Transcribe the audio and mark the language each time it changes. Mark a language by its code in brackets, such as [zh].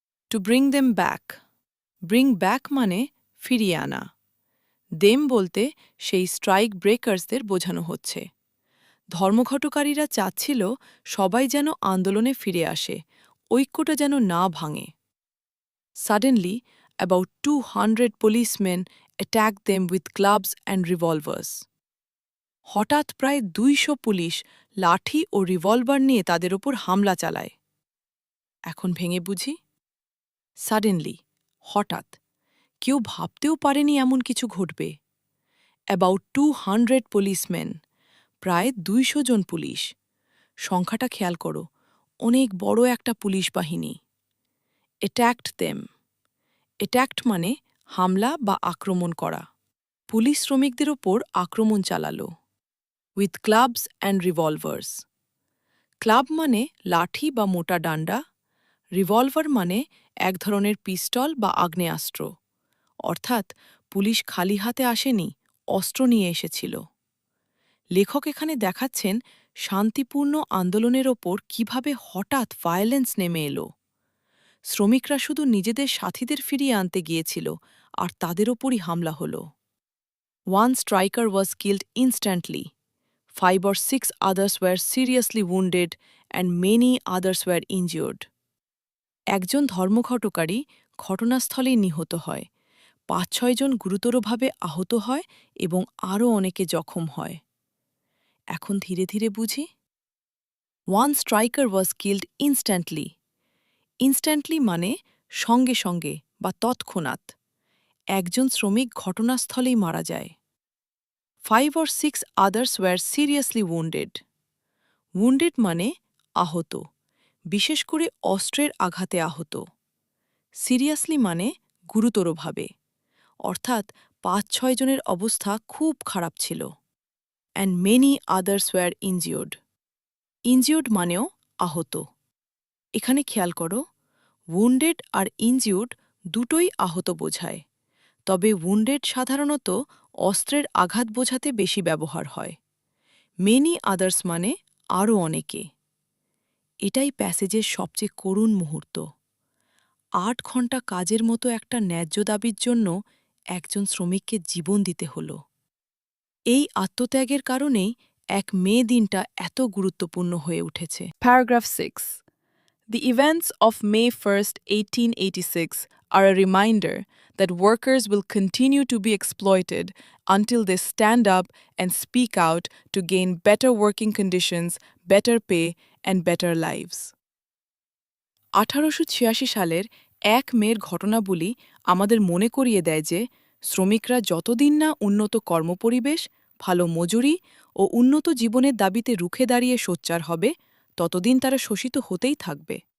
[en] To bring them back. Bring back মানে ফিরিয়ে আনা। [bn] দেম বলতে সেই স্ট্রাইক ব্রেকার্সদের বোঝানো হচ্ছে। ধর্মঘটকারীরা চাচ্ছিল সবাই যেন আন্দোলনে ফিরে আসে, ঐক্যটা যেন না ভাঙে। [en] Suddenly, about 200 policemen attacked them with clubs and revolvers. [bn] হঠাৎ প্রায় 200 পুলিশ লাঠি ও রিভলভার নিয়ে তাদের ওপর হামলা চালায়। এখন ভেঙে বুঝি। সাডেনলি, হঠাৎ। কেউ ভাবতেও পারেনি এমন কিছু ঘটবে। [en] about 200 policemen, [bn] প্রায় 200 জন পুলিশ। সংখ্যাটা খেয়াল করো, অনেক বড় একটা পুলিশ বাহিনী। [en] Attacked them. [bn] অ্যাট্যাক্ট মানে হামলা বা আক্রমণ করা। পুলিশ শ্রমিকদের ওপর আক্রমণ চালালো। [en] With clubs and revolvers. [bn] ক্লাব মানে লাঠি বা মোটা ডান্ডা, রিভলভার মানে এক ধরনের পিস্তল বা আগ্নেয়াস্ত্র, অর্থাৎ পুলিশ খালি হাতে আসেনি, অস্ত্র নিয়ে এসেছিল। লেখক এখানে দেখাচ্ছেন শান্তিপূর্ণ আন্দোলনের ওপর কিভাবে হঠাৎ ভায়োলেন্স নেমে এলো। শ্রমিকরা শুধু নিজেদের সাথীদের ফিরিয়ে আনতে গিয়েছিল আর তাদের ওপরই হামলা হলো। [en] One striker was killed instantly. 5 or 6 others were seriously wounded and many others were injured. [bn] একজন ধর্মঘটকারী ঘটনাস্থলেই নিহত হয়, 5-6 জন গুরুতরভাবে আহত হয় এবং আরও অনেকে জখম হয়। এখন ধীরে ধীরে বুঝি। [en] One striker was killed instantly. [bn] Instantly মানে সঙ্গে সঙ্গে বা তৎক্ষণাৎ। একজন শ্রমিক ঘটনাস্থলেই মারা যায়। [en] 5 or 6 others were seriously wounded. [bn] Wounded মানে আহত, বিশেষ করে অস্ত্রের আঘাতে আহত। সিরিয়াসলি মানে গুরুতরভাবে, অর্থাৎ 5-6 জনের অবস্থা খুব খারাপ ছিল। [en] And many others were injured. [bn] Injured মানেও আহত। এখানে খেয়াল করো, wounded আর injured দুটোই আহত বোঝায়, তবে wounded সাধারণত অস্ত্রের আঘাত বোঝাতে বেশি ব্যবহার হয়। Many others মানে আরও অনেকে। এটাই প্যাসেজের সবচেয়ে করুণ মুহূর্ত। 8 ঘন্টা কাজের মতো একটা ন্যায্য দাবির জন্য একজন শ্রমিককে জীবন দিতে হল। এই আত্মত্যাগের কারণেই এক মে দিনটা এত গুরুত্বপূর্ণ হয়ে উঠেছে। [en] Paragraph 6. The events of May 1, 1886 are a reminder that workers will continue to be exploited until they stand up and speak out to gain better working conditions, better pay, and better lives. [bn] 1886 সালের 1 মের ঘটনাবলী আমাদের মনে করিয়ে দেয় যে শ্রমিকরা যতদিন না উন্নত কর্মপরিবেশ, ভালো মজুরি ও উন্নত জীবনের দাবিতে রুখে দাঁড়িয়ে সোচ্চার হবে, ততদিন তারা শোষিত হতেই থাকবে।